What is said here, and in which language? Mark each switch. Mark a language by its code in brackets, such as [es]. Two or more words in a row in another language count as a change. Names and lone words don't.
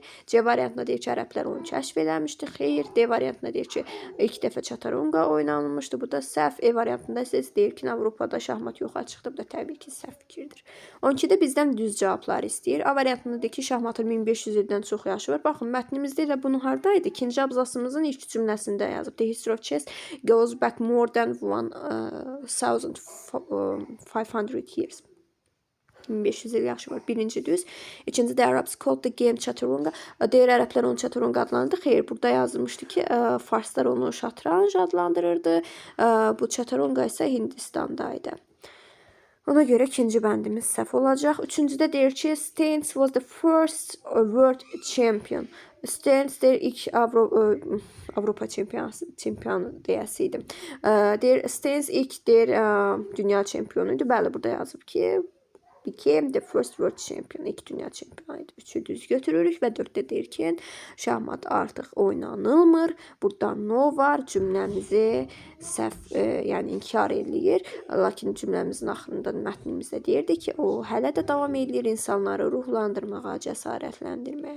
[az] C variantında deyir ki, ərəblər onu kəşf eləmişdi, xeyr. D variantında deyir ki, ilk dəfə Chaturanga oynanılmışdı, bu da səhv. E variantında isə deyir ki, Avropada şahmat yoxa çıxdı, bu da təbii ki, səhv fikirdir. 12-də bizdən düz cavabları istəyir. A variantında deyir ki, şahmatın 1500 ildən çox yaşı var. Baxın, mətnimizdə elə bunu hardaydı? İkinci abzasımızın ilk cümləsində yazıb. [en] The history of chess goes back more than 1500 years. [az] 1500 il yaşı var. Birinci düz. İkinci də [en] Arabs called the game Chaturanga. [az] Deyir, ərəblər onu Chaturanga adlandırdı. Xeyr, burada yazılmışdı ki, farslar onu şatranj adlandırırdı. Bu Chaturanga isə Hindistandaydı. Ona görə ikinci bəndimiz səhv olacaq. Üçüncüdə deyir ki, [en] Steins was the first world champion. [az] Steins deyir, ilk Avropa çempionu deyəsiydim. Deyir, Steins ilk deyir, dünya çempionuydu. Bəli, burada yazıb ki, [en] became the first world champion. [az] İlk dünya çempionuydu. 3-ü düz götürürük və 4-də deyir ki, şahmat artıq oynanılmır. Burada no var. Cümləmizi səhv, yəni inkar eləyir. Lakin cümləmizin axırında mətnimizdə deyirdi ki, o hələ də davam edir insanları ruhlandırmağa, cəsarətləndirməyə.